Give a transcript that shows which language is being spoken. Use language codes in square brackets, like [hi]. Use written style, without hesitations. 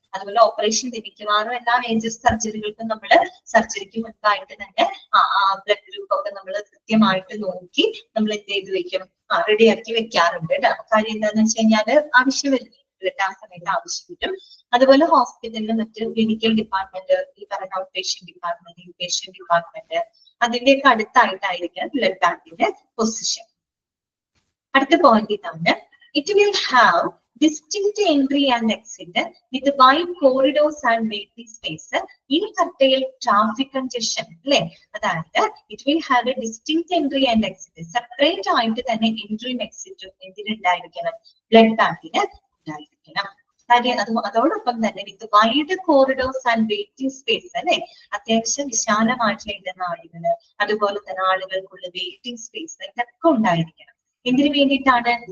[ml] അതുപോലെ ഓപ്പറേഷൻ മിക്കവാറും എല്ലാ മേജർ സർജറികൾക്കും നമ്മൾ സർജറിക്ക് മുൻപായിട്ട് തന്നെ ബ്ലഡ് ഗ്രൂപ്പ് ഒക്കെ നമ്മൾ കൃത്യമായിട്ട് നോക്കി നമ്മൾ എന്ത് ചെയ്ത് വെക്കും? റെഡിയാക്കി വെക്കാറുണ്ട് കേട്ടോ. കാര്യം എന്താണെന്ന് വെച്ച് കഴിഞ്ഞാൽ ആവശ്യം വരുന്നില്ല, ആ സമയത്ത് ആവശ്യം വരും. അതുപോലെ ഹോസ്പിറ്റലിൽ മറ്റ് ക്ലിനിക്കൽ ഡിപ്പാർട്ട്മെന്റ്, ഈ പറയുന്ന out patient department, inpatient department, അതിന്റെയൊക്കെ അടുത്തായിട്ടായിരിക്കണം ബ്ലഡ് ബാങ്കിന്റെ പൊസിഷൻ. അടുത്ത പോയിന്റ് ഇതാണ്, [en] It will have distinct entry and exit with wide corridors and waiting space in curtail traffic congestion. [ml] അല്ലെ, അതായത് [en] it will have a distinct entry and exit, [ml] separate ആയിട്ട് തന്നെ എൻട്രിയും എക്സിറ്റും എന്തിനുണ്ടായിരിക്കണം? Blood ബാങ്കിന് ഉണ്ടായിരിക്കണം. അതോടൊപ്പം തന്നെ [en] with wide corridors and waiting space [ml] അല്ലെ, അത്യാവശ്യം വിശാലമായിട്ടുള്ള നാളുകള്, അതുപോലെ തന്നെ ആളുകൾക്കുള്ള വെയിറ്റിംഗ് സ്പേസ് ഇതൊക്കെ ഉണ്ടായിരിക്കണം. എന്തിനു വേണ്ടിയിട്ടാണ്?